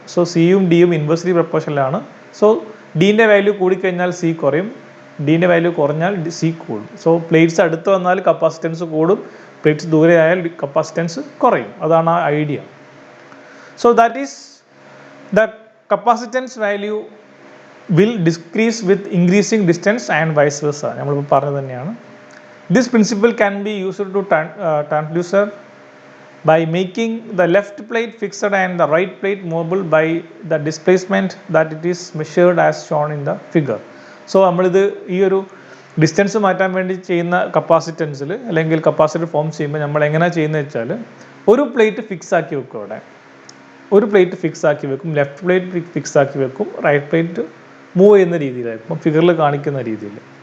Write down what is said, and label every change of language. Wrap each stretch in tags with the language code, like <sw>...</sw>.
<ml>So സിയും ഡിയും inversely proportional ആണ്. സോ ഡീൻ്റെ വാല്യൂ കൂടിക്കഴിഞ്ഞാൽ സി കുറയും, ഡീൻ്റെ വാല്യൂ കുറഞ്ഞാൽ സി കൂടും. സോ പ്ലേറ്റ്സ് അടുത്ത് വന്നാൽ കപ്പാസിറ്റൻസ് കൂടും, പ്ലേറ്റ്സ് ദൂരെ ആയാൽ കപ്പാസിറ്റൻസ് കുറയും. അതാണ് ആ idea.</ml> <en>So that is the capacitance value will decrease with increasing distance and vice versa.</en> <ml>നമ്മളിപ്പോൾ പറഞ്ഞത് തന്നെയാണ്.</ml> <en>This principle can be used to transducer by making the left plate fixed and the right plate movable by the displacement that it is measured as shown in the figure.</en> <ml>So നമ്മളിത് ഈ ഒരു distance മാറ്റാൻ വേണ്ടി ചെയ്യുന്ന കപ്പാസിറ്റൻസിൽ അല്ലെങ്കിൽ capacitor form ചെയ്യുമ്പോൾ നമ്മൾ എങ്ങനെയാണ് ചെയ്യുന്നത് വെച്ചാൽ, ഒരു പ്ലേറ്റ് ഫിക്സ് ആക്കി വെക്കും. അവിടെ ഒരു പ്ലേറ്റ് ഫിക്സ് ആക്കി വെക്കും, ലെഫ്റ്റ് പ്ലേറ്റ് ഫിക്സ് ആക്കി വെക്കും, റൈറ്റ് പ്ലേറ്റ് മൂവ് ചെയ്യുന്ന രീതിയിലായിരിക്കും ഫിഗറിൽ കാണിക്കുന്ന രീതിയിൽ.</ml>